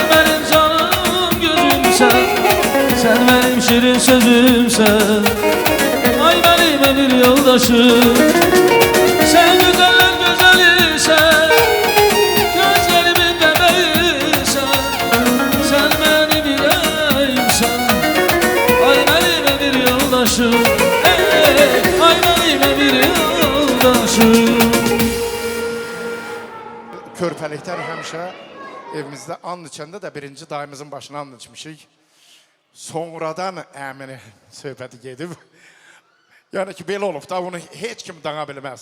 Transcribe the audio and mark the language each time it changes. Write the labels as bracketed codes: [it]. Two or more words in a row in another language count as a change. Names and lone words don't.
[tr] benim canım gözümsen Sen benim şirin sözümsen Ay benim bir yoldaşım Sen güzeller güzelsen Gözlerimin bebeğiysen Sen benim yüreğimsen Ay benim bir yoldaşım Ay benim bir yoldaşım [az] Körpəliklər həmişə evimizdə and içəndə də birinci dayımızın başına and içmişik. Sonradan əmini söhbəti gedib. Yəni ki, belə olub da bunu heç kim dana bilməz.